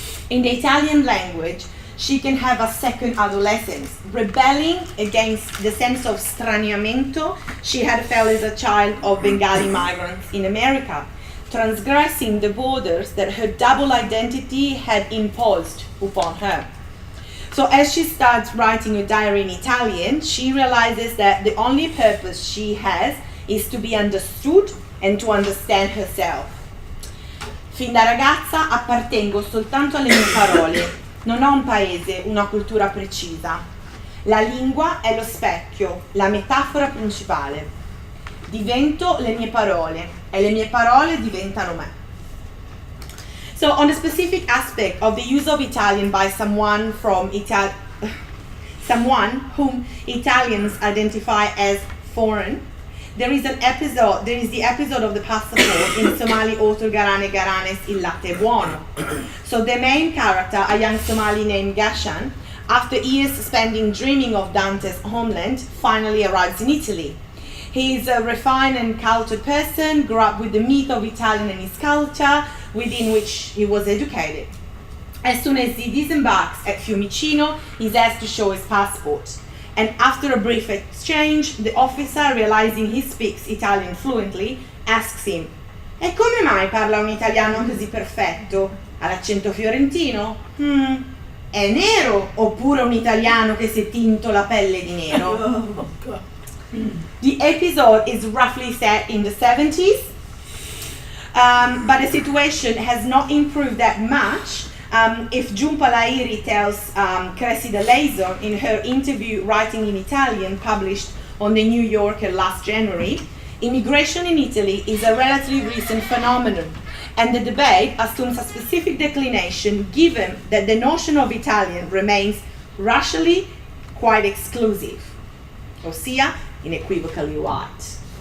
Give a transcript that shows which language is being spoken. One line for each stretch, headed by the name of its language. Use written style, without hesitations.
English: In the Italian language, she can have a second adolescence, rebelling against the sense of straniamento she had felt as a child of Bengali migrants in America, transgressing the borders that her double identity had imposed upon her. So as she starts writing a diary in Italian, she realizes that the only purpose she has is to be understood and to understand herself.
Italian: Fin da ragazza appartengo soltanto alle mie parole. Non ho un paese, una cultura precisa. La lingua è lo specchio, la metafora principale. Divento le mie parole e le mie parole diventano me.
English: So on the specific aspect of the use of Italian by someone whom Italians identify as foreign, there is the episode of the passport in Somali author Garane Garane's Il latte è buono. So the main character, a young Somali named Gashan, after years spending dreaming of Dante's homeland, finally arrives in Italy. He is a refined and cultured person, grew up with the myth of Italian and his culture, within which he was educated. As soon as he disembarks at Fiumicino, he's asked to show his passport. And after a brief exchange, the officer, realizing he speaks Italian fluently, asks him,
Italian: "E come mai parla un italiano così perfetto? Ha l'accento fiorentino? È nero oppure un italiano che si è tinto la pelle di nero?"
English: The episode is roughly set in the 70s, but the situation has not improved that much. If Jhumpa Lahiri tells Cressida Leison in her interview Writing in Italian, published on the New Yorker last January, immigration in Italy is a relatively recent phenomenon, and the debate assumes a specific declination given that the notion of Italian remains racially quite exclusive, ossia unequivocally white.